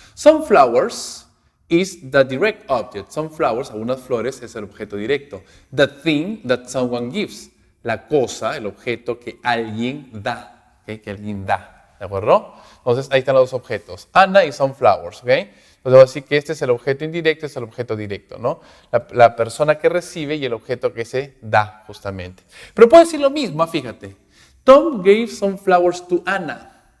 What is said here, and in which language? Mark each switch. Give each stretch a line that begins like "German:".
English: Some flowers is the direct object. Some flowers,
Spanish: algunas flores, es el objeto directo.
English: The thing that someone gives,
Spanish: la cosa, el objeto que alguien da, ¿okay? Que alguien da, ¿de acuerdo? Entonces ahí están los dos objetos, Anna y some flowers, ¿ok? Entonces voy a decir que este es el objeto indirecto, este es el objeto directo, ¿no? La persona que recibe y el objeto que se da, justamente. Pero puedo decir lo mismo, fíjate.
English: Tom gave some flowers to Anna.